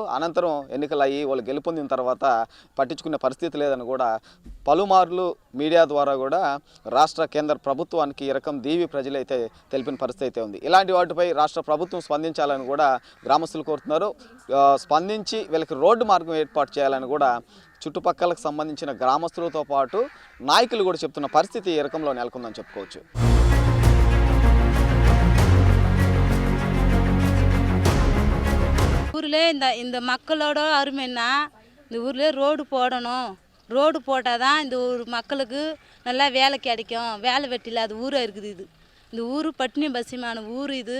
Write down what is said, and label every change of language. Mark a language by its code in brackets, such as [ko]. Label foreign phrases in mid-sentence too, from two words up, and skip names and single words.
[te] అనంతరం ఎన్నికలు అయ్యి వాళ్ళు గెలుపొందిన తర్వాత పట్టించుకునే పరిస్థితి లేదని కూడా పలుమార్లు మీడియా ద్వారా కూడా రాష్ట్ర కేంద్ర ప్రభుత్వానికి ఈ రకం దీవి ప్రజలైతే తెలిపిన పరిస్థితి అయితే ఉంది. ఇలాంటి వాటిపై రాష్ట్ర ప్రభుత్వం స్పందించాలని కూడా గ్రామస్తులు కోరుతున్నారు. స్పందించి వీళ్ళకి రోడ్డు మార్గం ఏర్పాటు చేయాలని కూడా చుట్టుపక్కలకు సంబంధించిన గ్రామస్తులతో పాటు నాయకులు కూడా చెప్తున్న పరిస్థితి ఈ రకంలో నెలకొందని చెప్పుకోవచ్చు. [ta] ஊரில் இந்த மக்களோட அருமைன்னா இந்த ஊரில் ரோடு போடணும். ரோடு போட்டால் தான் இந்த ஊர் மக்களுக்கு நல்லா வேலை கிடைக்கும். வேலை வெட்டி இல்லாத ஊராக இருக்குது இது. இந்த ஊர் பட்டினி பசிமான ஊர் இது.